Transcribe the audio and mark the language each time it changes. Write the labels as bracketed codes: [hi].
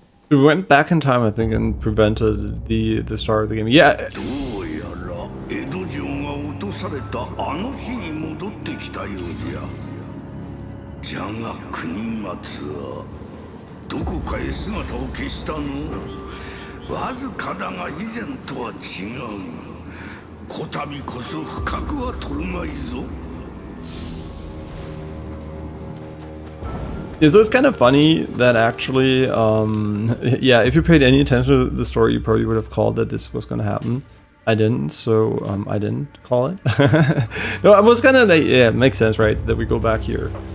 [en] We went back in time, I think, and prevented the start of the game. Yeah. [ja] どうやら江戸城が落とされたあの日に戻ってきたようじゃ。じゃが国松はどこかへ姿を消したの。わずかだが以前とは違う。こたびこそ不覚は取るまいぞ。 [en] Yeah, so it's kind of funny that actually, yeah, if you paid any attention to the story, you probably would have called that this was going to happen. I didn't, so I didn't call it. No, I was kind of like, yeah, it makes sense, right, that we go back here.